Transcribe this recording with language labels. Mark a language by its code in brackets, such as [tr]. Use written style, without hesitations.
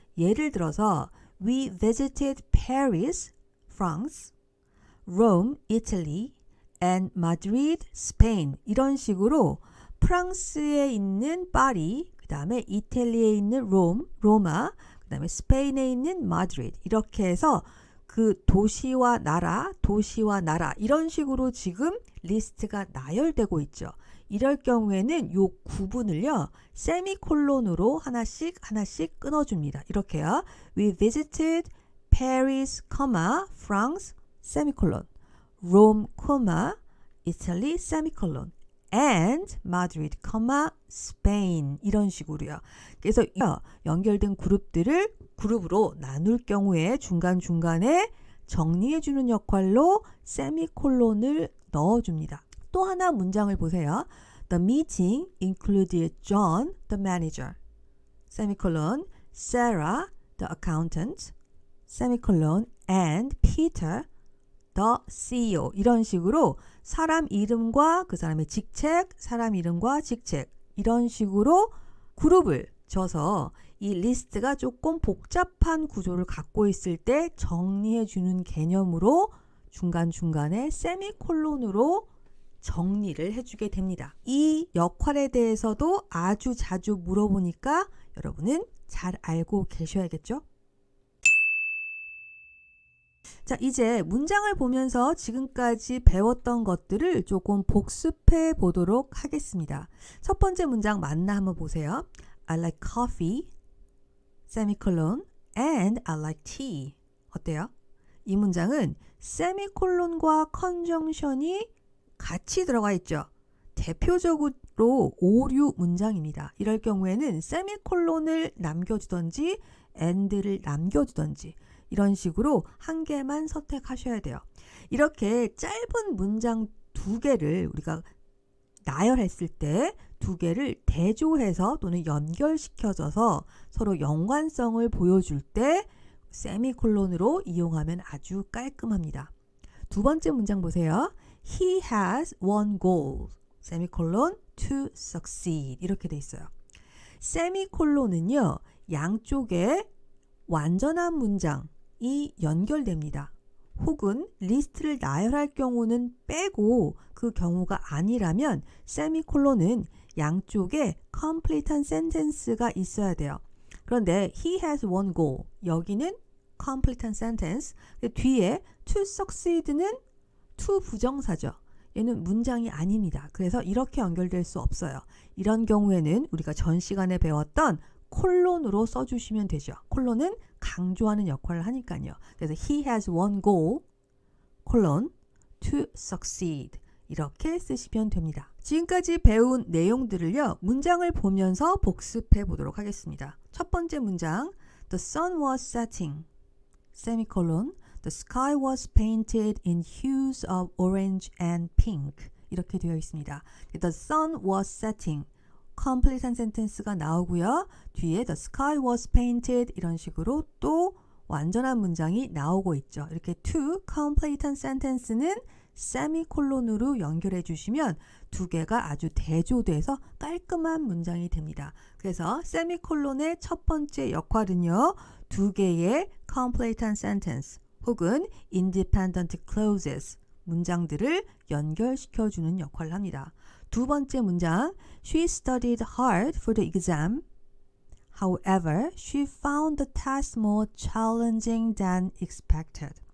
[ko] 예를 들어서 [en] We visited Paris, France, Rome, Italy, and Madrid, Spain [ko] 이런 식으로 프랑스에 있는 파리, 그 다음에 이탈리아에 있는 로마, 그 다음에 스페인에 있는 마드리드 이렇게 해서 그 도시와 나라 이런 식으로 지금 리스트가 나열되고 있죠. 이럴 경우에는 요 구분을요. 세미콜론으로 하나씩 끊어줍니다. 이렇게요. [en] We visited Paris, France, 세미콜론, Rome, Italy, 세미콜론, and Madrid, Spain [ko] 이런 식으로요. 그래서 연결된 그룹으로 나눌 경우에 중간중간에 정리해주는 역할로 세미콜론을 넣어줍니다. 또 하나 문장을 보세요. [en] The meeting included John, the manager, 세미콜론, Sarah, the accountant, 세미콜론, and Peter, the CEO [ko] 이런 식으로 사람 이름과 그 사람의 직책, 사람 이름과 직책 이런 식으로 그룹을 져서 이 리스트가 조금 복잡한 구조를 갖고 있을 때 정리해주는 개념으로 중간중간에 세미콜론으로 정리를 해주게 됩니다. 이 역할에 대해서도 아주 자주 물어보니까 여러분은 잘 알고 계셔야겠죠? 자, 이제 문장을 보면서 지금까지 배웠던 것들을 조금 복습해 보도록 하겠습니다. 첫 번째 문장 맞나 한번 보세요. [en] I like coffee, semicolon, and I like tea. [ko] 어때요? 이 문장은 세미콜론과 컨정션이 같이 들어가 있죠. 대표적으로 오류 문장입니다. 이럴 경우에는 세미콜론을 남겨주던지 and를 남겨주던지 이런 식으로 한 개만 선택하셔야 돼요. 이렇게 짧은 문장 두 개를 우리가 나열했을 때 두 개를 대조해서 또는 연결시켜줘서 서로 연관성을 보여줄 때 세미콜론으로 이용하면 아주 깔끔합니다. 두 번째 문장 보세요. [en] He has one goal, 세미콜론, to succeed [ko] 이렇게 돼 있어요. 세미콜론은요. 양쪽에 완전한 문장이 연결됩니다. 혹은 리스트를 나열할 경우는 빼고 그 경우가 아니라면 세미콜론은 양쪽에 complete한 sentence가 있어야 돼요. 그런데 [en] he has one goal [ko] 여기는 complete한 sentence 뒤에 to succeed는 to 부정사죠. 얘는 문장이 아닙니다. 그래서 이렇게 연결될 수 없어요. 이런 경우에는 우리가 전 시간에 배웠던 콜론으로 써주시면 되죠. 콜론은 강조하는 역할을 하니까요. [en] 그래서 he has one goal, 콜론, to succeed [ko] 이렇게 쓰시면 됩니다. 지금까지 배운 내용들을요. 문장을 보면서 복습해 보도록 하겠습니다. 첫 번째 문장 [en] The sun was setting, semicolon, The sky was painted in hues of orange and pink [ko] 이렇게 되어 있습니다. [en] The sun was setting complete한 sentence가 나오고요. [ko] 뒤에 [en] the sky was painted [ko] 이런 식으로 또 완전한 문장이 나오고 있죠. 이렇게 to complete한 sentence는 세미콜론으로 연결해 주시면 두 개가 아주 대조돼서 깔끔한 문장이 됩니다. 그래서 세미콜론의 첫 번째 역할은요. 두 개의 complete한 sentence 혹은 independent clauses 문장들을 연결시켜주는 역할을 합니다. [en] 두 번째 문장 She studied hard for the exam. However, she found the task more challenging than expected.